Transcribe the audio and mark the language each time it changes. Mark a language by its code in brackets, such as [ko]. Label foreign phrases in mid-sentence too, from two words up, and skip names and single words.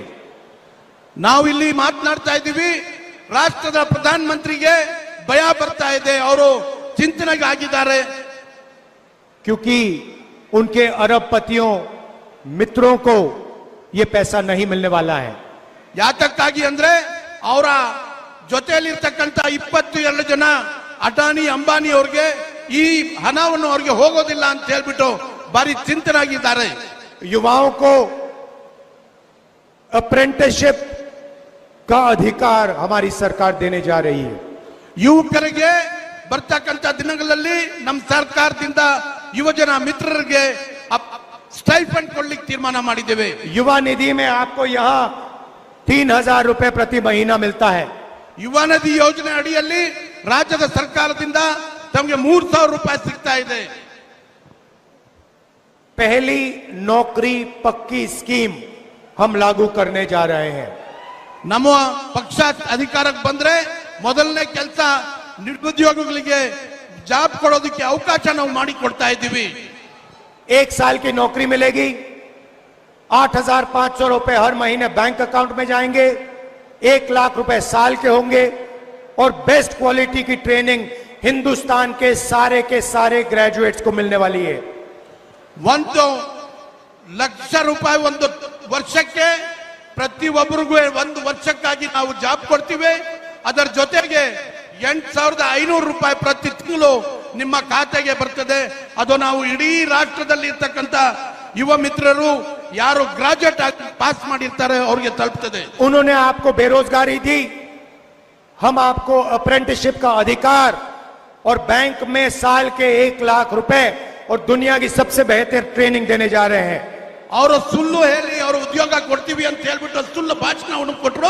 [kn] ನಾವು ಇಲ್ಲಿ ಮಾತನಾಡ್ತಾ ಇದ್ದೀವಿ, ರಾಷ್ಟ್ರದ ಪ್ರಧಾನ ಮಂತ್ರಿಗೆ ಭಯ ಬರ್ತಾ ಇದೆ, ಅವರು ಚಿಂತನೆಗೆ ಆಗಿದ್ದಾರೆ। [hi] क्योंकि उनके अरबपतियों मित्रों को ये पैसा नहीं मिलने वाला है। [kn] ಯಾತಕ್ಕಾಗಿ ಅಂದ್ರೆ ಅವರ ಜೊತೆಯಲ್ಲಿರ್ತಕ್ಕಂಥ 22 ಜನ ಅಡಾನಿ ಅಂಬಾನಿ ಅವ್ರಿಗೆ ಈ ಹಣವನ್ನು ಅವ್ರಿಗೆ ಹೋಗೋದಿಲ್ಲ ಅಂತ ಹೇಳ್ಬಿಟ್ಟು ಬಾರಿ ಚಿಂತನಾಗಿದ್ದಾರೆ। [hi] युवाओं को अप्रेंटिसशिप का अधिकार हमारी सरकार देने जा रही है। [kn] ಯುವಕರಿಗೆ ಬರ್ತಕ್ಕಂಥ ದಿನಗಳಲ್ಲಿ ನಮ್ಮ ಸರ್ಕಾರದಿಂದ ಯುವಜನ ಮಿತ್ರರಿಗೆ ಸ್ಟೈಫಂಡ್ ಕೊಡ್ಲಿಕ್ಕೆ ತೀರ್ಮಾನ ಮಾಡಿದ್ದೇವೆ। [hi] युवा निधि में आपको यहाँ 3,000 रुपए प्रति महीना मिलता है। [kn] ಯುವ ನಿಧಿ ಯೋಜನೆ ಅಡಿಯಲ್ಲಿ ರಾಜ್ಯದ ಸರ್ಕಾರದಿಂದ ತಮಗೆ 3,000 ರೂಪಾಯಿ ಸಿಗ್ತಾ ಇದೆ। [hi] पहली नौकरी पक्की स्कीम हम लागू करने जा रहे हैं। [kn] ನಮ್ಮ ಪಕ್ಷ ಅಧಿಕಾರಕ್ಕೆ ಬಂದ್ರೆ ಮೊದಲನೇ ಕೆಲಸ ನಿರುದ್ಯೋಗಿಗಳಿಗೆ ಜಾಬ್ ಕೊಡೋದಕ್ಕೆ ಅವಕಾಶ ನಾವು ಮಾಡಿಕೊಡ್ತಾ ಇದ್ದೀವಿ। [hi] 1 साल की नौकरी मिलेगी, 8,500 रुपए हर महीने [en] bank account [hi] में जाएंगे, 1 लाख रुपए साल के होंगे और [en] best quality [hi] की ट्रेनिंग हिंदुस्तान के सारे ग्रेजुएट्स को मिलने वाली है। [kn] 1 ಲಕ್ಷ ರೂಪಾಯಿ ಒಂದು ವರ್ಷಕ್ಕೆ ಪ್ರತಿಯೊಬ್ಬರಿಗೂ 1 ವರ್ಷಕ್ಕಾಗಿ ನಾವು ಜಾಬ್ ಕೊಡ್ತೀವಿ। ಅದರ ಜೊತೆಗೆ 8,500 ರೂಪಾಯಿ ಪ್ರತಿ ತಿಂಗಳು ನಿಮ್ಮ ಖಾತೆಗೆ ಬರ್ತದೆ। ಅದು ನಾವು ಇಡೀ ರಾಷ್ಟ್ರದಲ್ಲಿ ಇರ್ತಕ್ಕಂಥ ಯುವ ಮಿತ್ರರು ಯಾರು [en] graduate pass [kn] ಮಾಡಿರ್ತಾರೆ ಅವ್ರಿಗೆ ತಲುಪ್ತದೆ. [hi] उन्होंने आपको बेरोजगारी दी, हम आपको अप्रेंटिसशिप का अधिकार और बैंक में साल के 1 लाख रुपए और दुनिया की सबसे बेहतर ट्रेनिंग देने जा रहे हैं. [kn] ಅವರು ಸುಳ್ಳು ಹೇಳಿ ಅವರು ಉದ್ಯೋಗ ಕೊಡ್ತೀವಿ ಅಂತ ಹೇಳ್ಬಿಟ್ಟು ಸುಳ್ಳು ಭಾಷಣವನ್ನು ಕೊಟ್ಟರು.